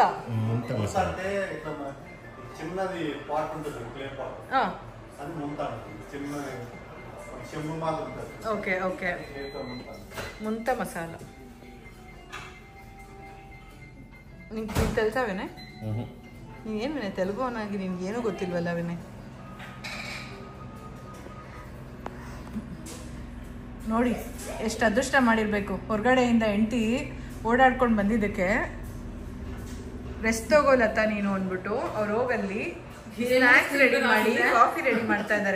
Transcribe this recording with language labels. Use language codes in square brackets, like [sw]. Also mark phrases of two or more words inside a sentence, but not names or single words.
[te] అంటే చిన్నది పాట్ ఉంటుంది, క్లే పాట్, అది ముంత చిన్నది చెంబు మాదిరి ఉంటుంది. ఓకే ఓకే, ముంత మసాలా. నీకు తెలుసా విನಯ್? [kn] ನೀನೇನು ವಿನಯ್ ತೆಲುಗು ಅವನಾಗಿ ನಿನ್ಗೇನೂ ಗೊತ್ತಿಲ್ವಲ್ಲ ವಿನಯ್? ನೋಡಿ ಎಷ್ಟು ಅದೃಷ್ಟ ಮಾಡಿರಬೇಕು. ಹೊರಗಡೆಯಿಂದ ಹೆಂಡತಿ ಓಡಾಡ್ಕೊಂಡು ಬಂದಿದ್ದಕ್ಕೆ ರೆಸ್ಟ್ ತಗೋಲತ್ತ ನೀನು ಅಂದ್ಬಿಟ್ಟು ಅವ್ರು ಹೋಗಲ್ಲಿ ಸ್ನ್ಯಾಕ್ಸ್ ರೆಡಿ ಮಾಡಿ ಕಾಫಿ ರೆಡಿ ಮಾಡ್ತಾ ಇದ್ದಾರೆ.